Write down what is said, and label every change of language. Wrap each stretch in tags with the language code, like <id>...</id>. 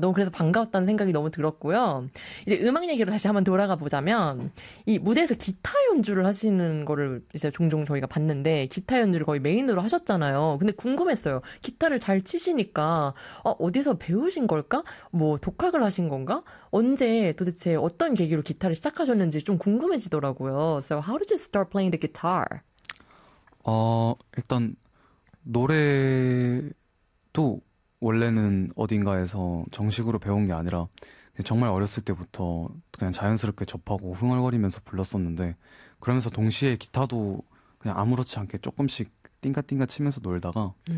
<ko>너무 그래서 반가웠다는 생각이 너무 들었고요. 이제 음악 얘기로 다시 한번 돌아가 보자면, 이 무대에서 기타 연주를 하시는 거를 이제 종종 저희가 봤는데, 기타 연주를 거의 메인으로 하셨잖아요. 근데 궁금했어요. 기타를 잘 치시니까, 어디서 배우신 걸까? 뭐, 독학을 하신 건가? 언제, 도대체 어떤 계기로 기타를 시작하셨는지 좀 궁금해지더라고요.</ko> <en>So, how did you start playing the guitar?</en> <ko>일단 노래도 원래는 어딘가에서 정식으로 배운 게 아니라 정말 어렸을 때부터 그냥 자연스럽게 접하고 흥얼거리면서 불렀었는데, 그러면서 동시에 기타도 그냥 아무렇지 않게 조금씩 띵가띵가 치면서 놀다가</ko>